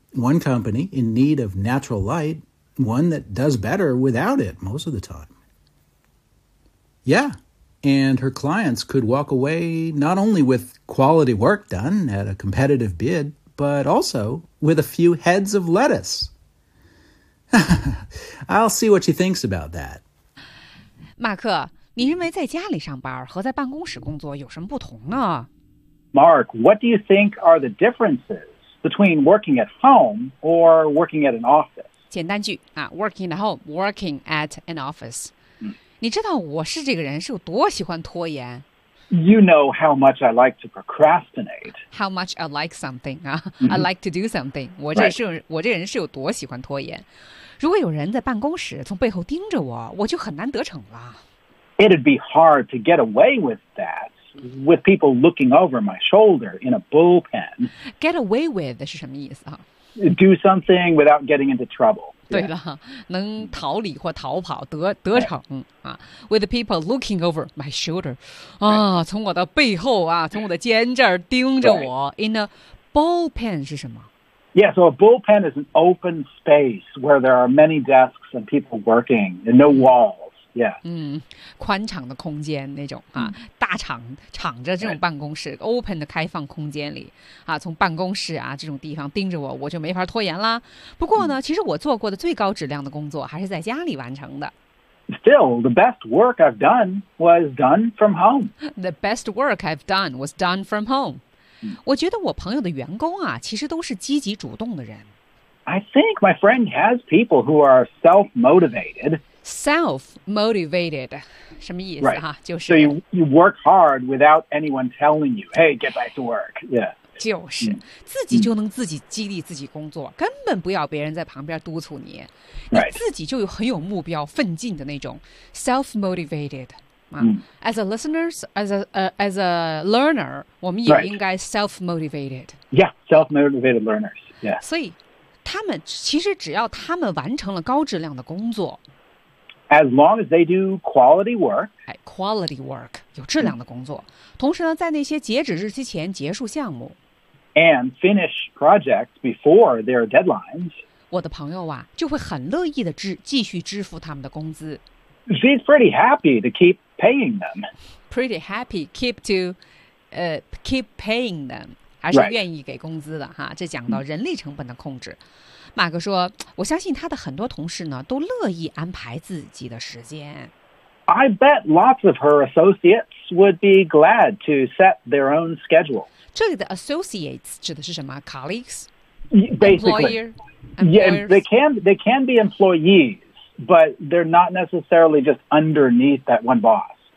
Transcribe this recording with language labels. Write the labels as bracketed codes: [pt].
[en] One company in need of natural light, one that does better without it most of the time. Yeah, and her clients could walk away not only with quality work done at a competitive bid, but also with a few heads of lettuce. I'll see what she thinks about that. [zh] 马克，你认为在家里上班和在办公室工作有什么不同呢？ [en] Mark, what do you think are the differences between working at home or working at an office? [zh] 简单句啊 [en] ,working at home, working at an office. [zh] 你知道我是这个人是有多喜欢拖延 [en] ？You know how much I like to procrastinate. How much I like something 啊、mm-hmm. ？I like to do something. [zh] 我这是、 [en] right. [zh] 我这人是有多喜欢拖延？如果有人在办公室从背后盯着我，我就很难得逞了。 [en] It'd be hard to get away with that with people looking over my shoulder in a bullpen. [zh] Get away with 是什么意思啊 [en] ？Do something without getting into trouble. [zh] 对了，能逃离或逃跑得逞啊 ， [en] with people looking over my shoulder， [zh] 啊，从我的背后啊，从我的肩这儿盯着我。 In a bullpen 是什么 [en] ？Yeah, so a bullpen is an open space where there are many desks and people working and no walls. Yeah， [zh] 嗯，宽敞的空间那种啊，大敞敞着这种办公室 ，open 的开放空间里啊，从办公室啊这种地方盯着我，我就没法拖延啦。不过呢，其实我做过的最高质量的工作还是在家里完成的。 [en] Still, the best work I've done was done from home. The best work I've done was done from home. [zh] 我觉得我朋友的员工啊，其实都是积极主动的人。 [en] I think my friend has people who are self-motivated. [zh] Self-motivated, 什么意思、 [en] right. [zh] 啊、就是 [en] So you work hard without anyone telling you, hey, get back to work. Yeah. [zh] 就是、mm. 自己就能自己激励自己工作、mm. 根本不要别人在旁边督促你、 [en] right. [zh] 你自己就有很有目标奋进的那种 self-motivated、mm. [en] 啊、As a listener, as a learner, [zh] 我们也应该 [en] self-motivated、 right. Yeah, self-motivated learners. Yeah. [zh] 所以他们其实只要他们完成了高质量的工作 [en] As long as they do quality work. [zh] Quality work, 有质量的工作。同时呢，在那些截止日期前结束项目。 [en] And finish projects before their deadlines. [zh] 我的朋友啊，就会很乐意的继续支付他们的工资。 [en] She's pretty happy to keep paying them. Pretty happy keep paying them. [zh] 还是愿意给工资的哈。这讲到人力成本的控制。马克说：“我相信他的很多同事呢，都乐意安排自己的时间。 [en] I bet lots of her associates would be glad to set their own schedule. [zh] 这里的 associates 指的是什么 ？Colleagues, [en] basically, yeah, they can be employees, but they're not necessarily just underneath that one boss.